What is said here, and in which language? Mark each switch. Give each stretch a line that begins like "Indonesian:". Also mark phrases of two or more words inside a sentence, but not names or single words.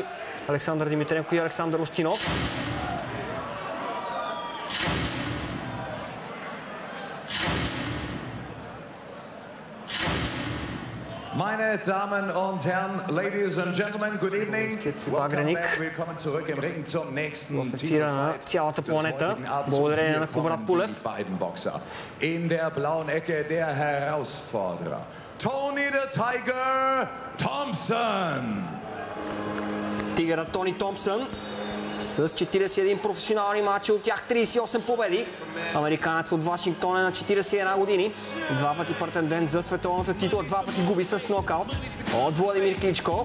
Bulgarian: Александър Димитренко и Александър Устинов.
German: Meine Damen und Herren,
English: Ladies and Gentlemen, good evening. Welcome back.
German: Willkommen zurück im Ring zum nächsten Titelfight des heutigen Abends für die beiden Boxer. In der blauen Ecke der Herausforderer, Tony the Tiger Thompson.
Bulgarian: Тигъра Тони Томпсън с 41 професионални матча, от тях 38 победи. Американец от Вашингтон е на 41 години. 2 пъти претендент за световната титла, 2 пъти губи с нокаут от Владимир Кличко.